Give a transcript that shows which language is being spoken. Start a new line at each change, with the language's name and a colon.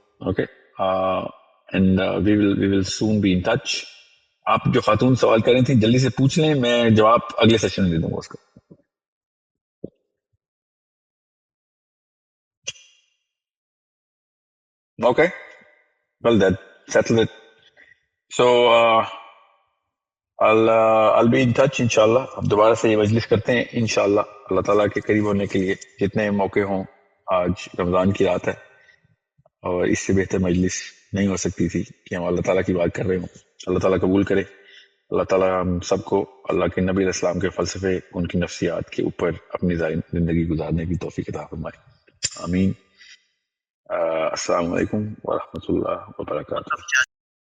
English: Okay, and we will soon be in touch.
Urdu: آپ جو خاتون سوال کر رہی تھی جلدی سے پوچھ لیں, میں جواب اگلے سیشن میں دے دوں گا اس کا.
English: Okay, well that settles it. So I'll be in touch inshallah.
Urdu: اب دوبارہ سے یہ مجلس کرتے ہیں انشاءاللہ, اللہ تعالیٰ کے قریب ہونے کے لیے جتنے موقع ہوں. آج رمضان کی رات ہے اور اس سے بہتر مجلس نہیں ہو سکتی تھی کہ ہم اللہ تعالیٰ کی بات کر رہے ہوں. اللہ تعالیٰ قبول کرے. اللہ تعالیٰ ہم سب کو اللہ کے نبی علیہ السلام کے فلسفے، ان کی نفسیات کے اوپر اپنی زندگی گزارنے کی توفیق عطا فرمائے، آمین۔ السلام علیکم ورحمۃ اللہ وبرکاتہ۔